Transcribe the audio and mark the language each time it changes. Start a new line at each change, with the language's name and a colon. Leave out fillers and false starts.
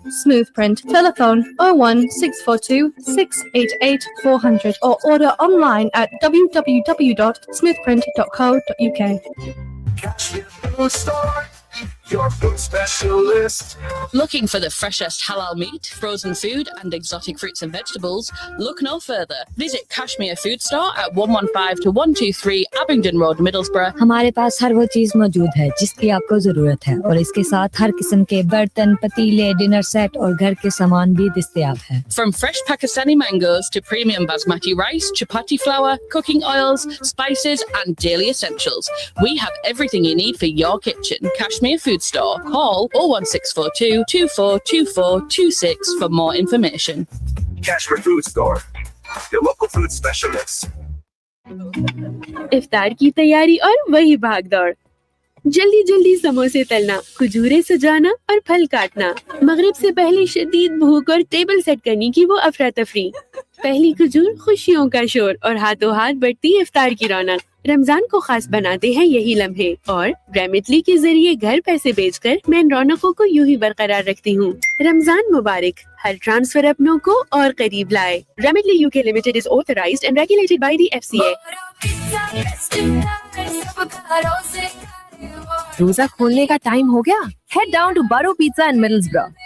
English: Smoothprint. Telephone 01642 688 400 or order online at www.smoothprint.co.uk. Your food specialist. Looking for the freshest halal meat, frozen food and exotic fruits and vegetables? Look no further. Visit Kashmir Food Store at 115 to 123 Abingdon Road, Middlesbrough.
Hindi: हमारे पास हर वो चीज मौजूद है जिसकी आपको जरूरत है और इसके साथ हर किस्म के बर्तन, पतीले, डिनर सेट और घर के सामान भी दस्तयाब है.
English: From fresh Pakistani mangoes to premium basmati rice, chapati flour, cooking oils, spices and daily essentials, we have everything you need for your kitchen. Kashmir Food Store. Call 01642 242426 for more information. Kashmir Food Store, your local food specialist.
Hindi: इफ्तार की तैयारी और वही भागदौड़. जल्दी जल्दी समोसे तलना, खजूरें सजाना और फल काटना. मगरिब से पहले शदीद भूख और टेबल सेट करने की वो अफरा तफरी. पहली खजूर, खुशियों का शोर और हाथों हाथ बढ़ती इफ्तार की रौनक. रमजान को खास बनाते हैं यही लम्हे और रेमिटली के जरिए घर पैसे भेजकर मैं इन रौनकों को यूं ही बरकरार रखती हूँ. रमजान मुबारक. हर ट्रांसफर अपनों को और करीब लाए. रेमिटली UK limited
English: Is authorised and regulated by the FCA.
Hindi: रोजा खोलने का टाइम हो गया?
English: Head down to Burrow Pizza in Middlesbrough.